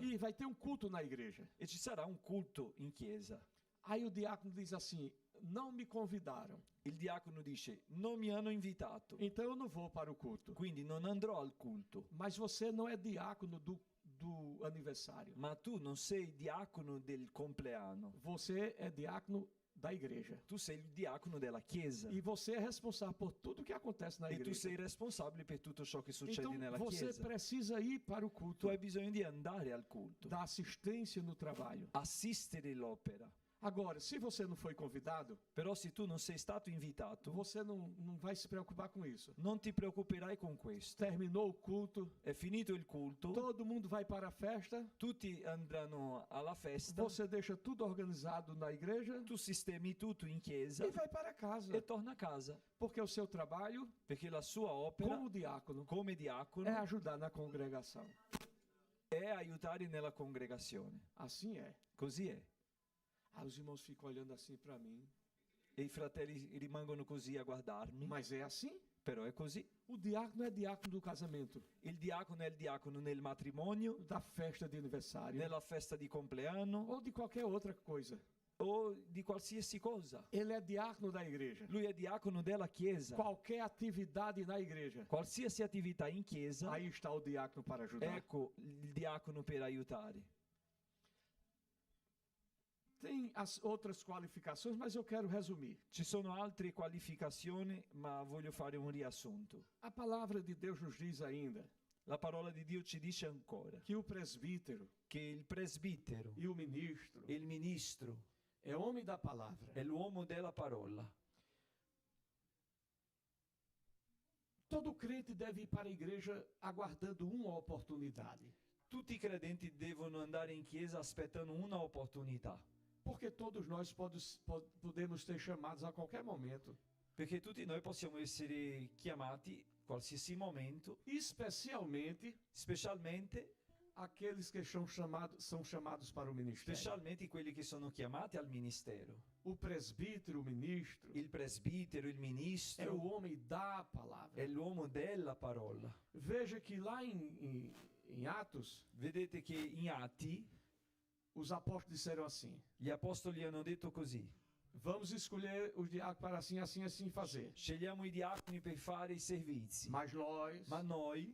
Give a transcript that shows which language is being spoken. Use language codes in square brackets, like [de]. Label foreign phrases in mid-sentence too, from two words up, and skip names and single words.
[pt] E vai ter um culto na igreja. [it] e ci sarà un culto in chiesa. [pt] Aí o diácono diz assim: não me convidaram, [it] Il diacono dice: non mi hanno invitato, [pt] então eu não vou para o culto. [it] quindi non andrò al culto. [pt] Mas você não é diácono do aniversário. [it] Ma tu non sei diacono del compleanno, [pt] Você é diácono da igreja. [it] tu sei il diacono della chiesa. [pt] E você é responsável por tudo que acontece na [it] E tu [pt] igreja. [it] sei responsabile per tutto ciò che succede [pt] Então, [it] nella [pt] você [it] chiesa. [pt] precisa ir para o [it] Tu [pt] culto, [it] hai bisogno di andare al culto, [pt] da assistência no trabalho. [it] assistere l'opera. [pt] Agora, se você não foi convidado, [it] Però se tu non sei stato invitato, [pt] você não vai se preocupar com isso. [it] non ti preoccuperai con questo. [pt] Terminou o culto, [it] È finito il culto, [pt] todo mundo vai para a festa, [it] tutti andranno alla festa, [pt] você deixa tudo organizado na igreja [it] tu sistemi tutto in chiesa [pt] e vai para casa. [it] e torna a casa. [pt] Porque o seu trabalho, [it] Perché la sua opera, [pt] como diácono, [it] come [pt] é [it] diacono, [pt] ajudar na congregação. [it] è aiutare nella congregazione. [pt] Assim é. [it] Così è. [pt] Aí os irmãos ficam olhando assim para mim. [it] E i fratelli rimangono così a guardarmi, [pt] Mas é assim? [it] però è così. [pt] O diácono é diácono do casamento, [it] Il diacono è il diacono nel matrimonio, [pt] da festa de aniversário [it] nella festa di compleanno [pt] ou de qualquer outra coisa. [it] o di qualsiasi cosa. [pt] Ele é diácono da igreja. [it] Lui è diacono della chiesa. [pt] Qualquer atividade na igreja, [it] Qualsiasi attività in chiesa, [pt] aí está o diácono para ajudar. [it] ecco il diacono per aiutare. [pt] Tem as outras qualificações, mas eu quero resumir. [it] Ci sono altre qualificazioni, ma voglio fare un riassunto. [pt] A palavra de Deus nos diz ainda [it] La parola di Dio ci dice ancora [pt] que o presbítero [it] che il presbitero, [pt] e o ministro [it] il ministro, [pt] é homem da palavra. [it] è l'uomo della parola. [pt] Todo crente deve ir para a igreja aguardando uma oportunidade. [it] Tutti i credenti devono andare in chiesa aspettando una opportunità, [pt] Porque todos nós podemos ser chamados a qualquer momento. [it] perché tutti noi possiamo essere chiamati qualsiasi momento, [pt] Especialmente [it] specialmente [pt] aqueles que são chamados para o ministério. [it] specialmente quelli che sono chiamati al ministero. [pt] O presbítero, o ministro, [it] Il presbitero, il [pt] é o [it] ministro, [pt] homem da palavra. [it] è l'uomo della parola. [pt] Veja que lá em Atos, [it] Vedete che in Atti [pt] os apóstolos disseram assim: [it] gli apostoli hanno detto così: [pt] vamos escolher os diáconos para assim, assim, assim fazer. [it] scegliamo i diaconi per fare i servizi, [pt] Mas nós [it] ma noi